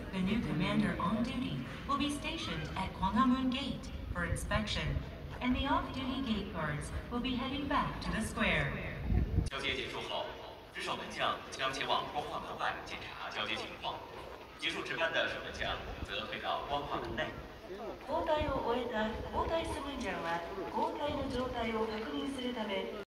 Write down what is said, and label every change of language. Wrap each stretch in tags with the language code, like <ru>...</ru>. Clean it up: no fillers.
<en>The new commander on duty will be stationed at Gwanghwamun Gate for inspection, and the off-duty gate guards will be heading back to the square.</en> <zh>交接结束后，值守门将将前往光化门外检查交接情况。结束值班的守门将则退到光化门内。</zh> <ja>交代を終えた交代スムンジャンは交代の状態を確認するため</ja>